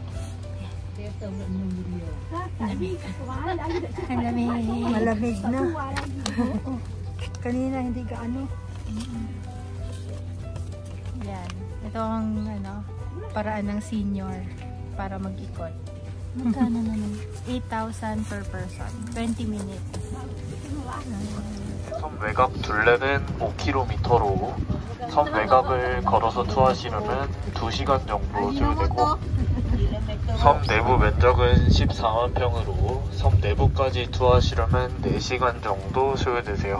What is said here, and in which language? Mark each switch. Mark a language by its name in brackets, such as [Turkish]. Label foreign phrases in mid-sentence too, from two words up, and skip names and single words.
[Filipino] Ang lamig. Malamig na. Kanina hindi gaano. Yan. Ito ang paraan ng senior para mag-ikot. Magkano naman? [English] 8,000 per person. 20 minutes. [Korean] 섬 외곽 둘레는 5km로 섬 외곽을 걸어서 투어하시려면 2시간 정도 소요되고 섬 내부 면적은 14만 평으로 섬 내부까지 투어하시려면 4시간 정도 소요되세요.